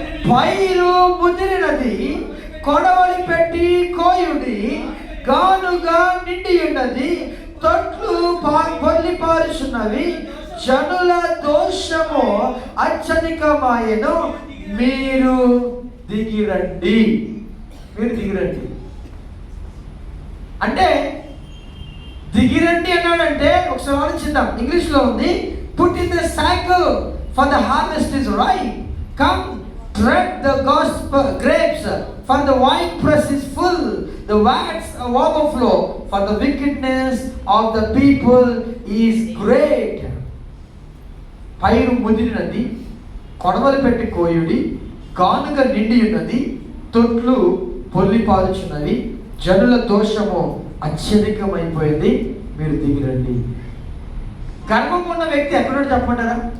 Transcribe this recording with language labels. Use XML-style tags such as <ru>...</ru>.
<te>పైరు ముదిరినది, కొడవలి పెట్టి కోయుడి, గానుగా నిండి ఉన్నది, తొట్లు పొర్లి పారుచున్నవి, జనుల దోషము అత్యధికమాయెను, మీరు దిగిరండి. మీరు దిగిరండి అంటే, దిగిరండి అన్నాడంటే ఒకసారి ఆలోచిద్దాం. ఇంగ్లీష్లో ఉంది,</te> <en>Put in the cycle, for the harvest is ripe. Come, tread the gospel grapes, for the wine press is full. The vats overflow, for the wickedness of the people is great.</en> <te>పైరు ముదిరినది, కొడవలు పెట్టి కోయుడి, గానుగ నిండి ఉన్నది, తొట్లు పొల్లి పారుచున్నవి, జనుల దోషము అత్యధికమైపోయింది, మీరు దిగిరండి. గర్వం ఉన్న వ్యక్తి ఎక్కడున్నాడు చెప్పమంటారా?</te>